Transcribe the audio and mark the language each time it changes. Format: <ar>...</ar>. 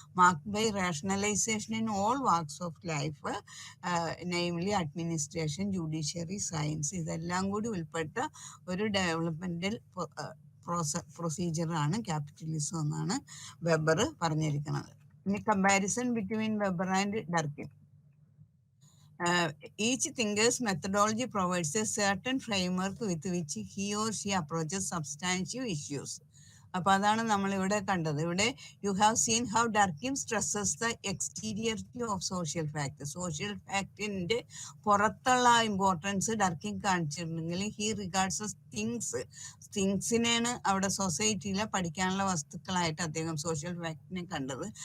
<en>marked by rationalisation in all walks of life, namely administration, judiciary, science,</en> <ml>ഇതെല്ലാം കൂടി ഉൾപ്പെട്ട ഒരു ഡെവലപ്മെന്റൽ പ്രൊസീജിയറാണ് ക്യാപിറ്റലിസം എന്നാണ് വെബർ പറഞ്ഞിരിക്കുന്നത്.</ml> <en>ഇനി comparison between Weber and Durkheim. Each thinker's methodology provides a certain framework with which he or she approaches substantive issues.</en> <ml>അപ്പൊ അതാണ് നമ്മൾ ഇവിടെ കണ്ടത്.</ml> <en>ഇവിടെ you have seen how Durkheim stresses the exteriority of social fact.</en> <ml>Social ഫാക്ടിന്റെ പുറത്തുള്ള ഇമ്പോർട്ടൻസ് ഡർക്കിം കാണിച്ചിട്ടുണ്ടെങ്കിൽ</ml> <en>he regards</en> <ml>തിങ്സിനെയാണ് അവിടെ സൊസൈറ്റിയിലെ പഠിക്കാനുള്ള വസ്തുക്കളായിട്ട് അദ്ദേഹം സോഷ്യൽ ഫാക്ടിനെ കണ്ടത്.</ml>